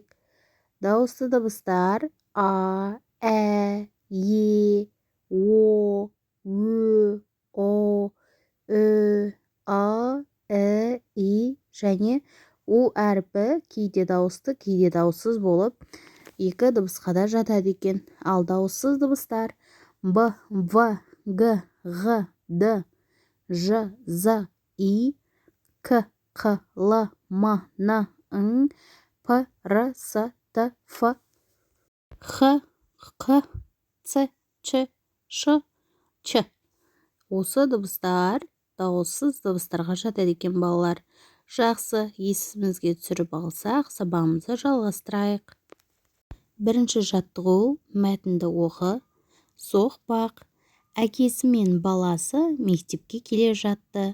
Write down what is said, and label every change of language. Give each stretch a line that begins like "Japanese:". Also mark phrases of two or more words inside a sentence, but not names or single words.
Kazakh: Дауысты дыбыстар а, ә, е, о, ө, о, ү, а, и және у әріпі кейде дауысты, кейде дауыссыз болып екі дыбысқа да жатады екен. Ал дауыссыз дыбыстар б, в, г, ғ, д, ж, з, и, к, қ, л, м, н, ң, п, р, с, т, ф, х, қ, ц, ч, ш, ч. Осы дыбыстар дауыссыз дыбыстарға жатады екен балалар. Жақсы, есімізге түсіріп алсақ, сабағымызды жалғастырайық. Бірінші жаттығу: мәтінді оқы. Соқпақ. Әкесі мен баласы мектепке келе жатты.